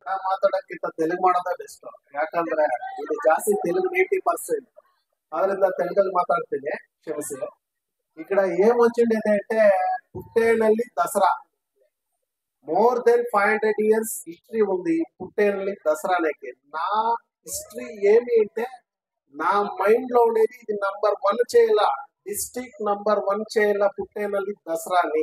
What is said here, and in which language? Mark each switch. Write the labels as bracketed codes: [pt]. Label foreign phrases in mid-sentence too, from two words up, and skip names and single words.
[kn] ಮಾತಾಡೋಕ್ಕಿಂತ ತೆಲುಗು ಮಾಡೋದೇ ಬೆಸ್ಟ್. ಯಾಕಂದ್ರೆ ಇಲ್ಲಿ ಜಾಸ್ತಿ ತೆಲುಗು 80%. ಅದರಿಂದ ತೆಲುಗಲ್ಲಿ ಮಾತಾಡ್ತೀನಿ, ಕ್ಷಮಿಸಿ. [te] ఇక్కడ ఏమొచ్చిండేది అంటే పుట్టేనల్లి దసరా [en] more than 500 years history [te] ఉంది పుట్టేనల్లి దసరాకి. నా హిస్టరీ ఏమి అంటే నా మైండ్ లో ఉండేది ఇది నంబర్ 1 చేయాల, [en] district number 1 [te] చేయాల పుట్టేనల్లి దసరాని.